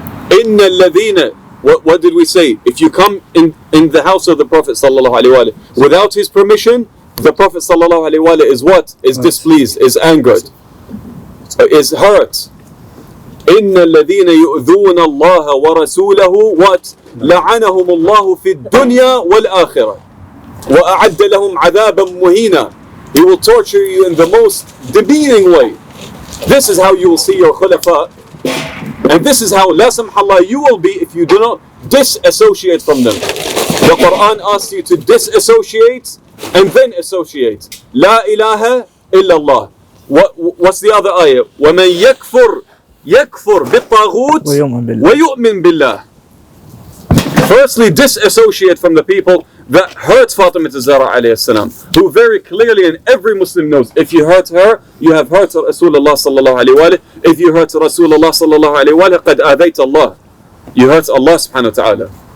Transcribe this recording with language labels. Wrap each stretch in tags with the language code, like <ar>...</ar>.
<ar>إِنَّ الَّذِينَ,</ar> <en>what did we say? If you come in the house of the Prophet sallallahu alaihi wasallam without his permission, the Prophet sallallahu alaihi wasallam is what? Is displeased, is angered, is hurt.</en> <ar>إن الذين يؤذون الله ورسوله what? لعنهم الله في الدنيا والآخرة وأعد لهم عذابا مهينا.</ar> <en>He will torture you in the most demeaning way. This is how you will see your khulafa, and this is how la samhallah you will be if you do not disassociate from them. The Quran asks you to disassociate and then associate. La ilaha illallah. What's the other ayah?</en> <ar>وَمَنْ يكفر بالطاغوت ويؤمن بالله.</ar> <en>Firstly, disassociate from the people that hurt Fatima al-Zahra alayhi salam, who very clearly, and every Muslim knows, if you hurt her, you have hurt Rasulullah sallallahu alayhi wa sallam. If you hurt Rasulullah sallallahu alayhi wa sallam,</en> <ar>قد آذيت</ar> <en>Allah. You hurt Allah subhanahu wa ta'ala.</en>